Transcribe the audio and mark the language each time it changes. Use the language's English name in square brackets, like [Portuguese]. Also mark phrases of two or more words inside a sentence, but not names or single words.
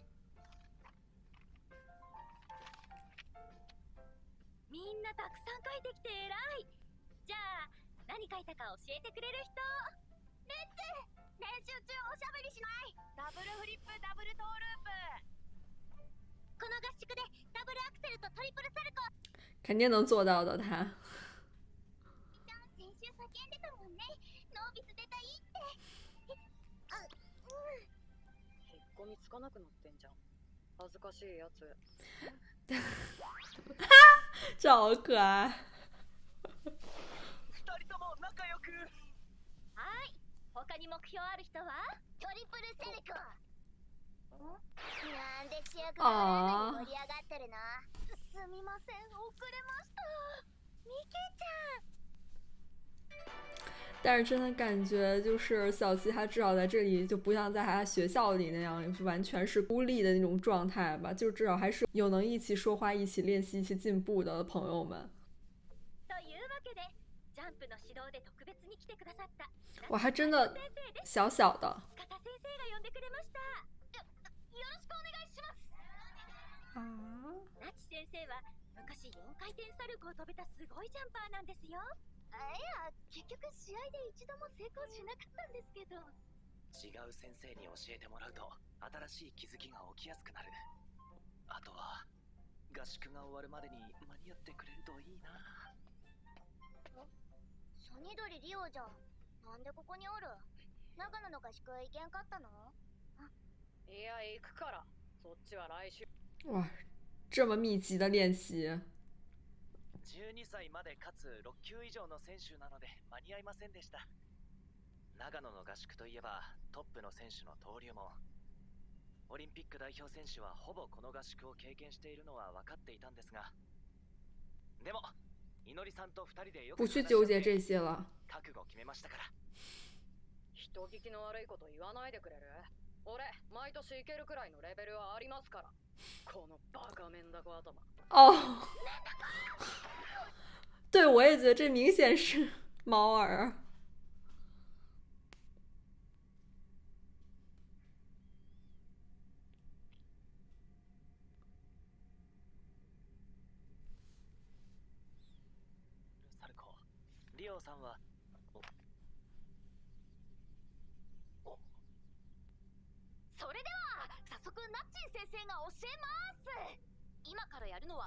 [Japanese] みんなたくさん書いてきて偉い。じゃあ何書いたか教えてくれる人？レッツ！練習中おしゃべりしない。ダブルフリップダブルトーループ。この合宿でダブルアクセルとトリプルサルコー。 [Chinese] 肯定能做到的他。 [Japanese] 先週叫んでたもんね。ノービス出たいって。引っ込みつかなくなってんじゃん。恥ずかしいやつ。 [Chinese] 这好可爱。 [Japanese] 二人とも仲良く。はい。他に目標ある人は？トリプルセルコ。なんで主役が盛り上がってるの？すみません、遅れました。ミケちゃん。 [Chinese] 但是真的感觉就是小七他至少在这里就不像在他学校里那样完全是孤立的那种状态吧，就至少还是有能一起说话一起练习一起进步的朋友们。哇，还真的小小的 [Japanese] ナチ先生は昔4回転サルコーを飛べたすごいジャンパーなんですよ。いや、結局試合で一度も成功しなかったんですけど。違う先生に教えてもらうと新しい気づきが起きやすくなる。あとは合宿が終わるまでに間に合ってくれるといいな。サニドリリオじゃん。なんでここにおる？長野の合宿行けんかったの？いや、行くから。そっちは来週。 [Chinese] 哇，这么密集的练习。 [Japanese] 12 歳までかつ6級以上の選手なので間に合いませんでした。長野の合宿といえばトップの選手の登竜門。オリンピック代表選手はほぼこの合宿を経験しているのは分かっていたんですが、でもいのりさんと2人でよく [Chinese] 不去纠结这些了。 [Japanese] 覚悟決めましたから。人聞きの悪いこと言わないでくれる？俺毎年行けるくらいのレベルはありますから。このバカメンダコ頭。 [Chinese] 哦，对，我也觉得这明显是猫耳。 [Japanese] サルコー、リオさんはそれでは早速ナッチン先生が教えます。今からやるのは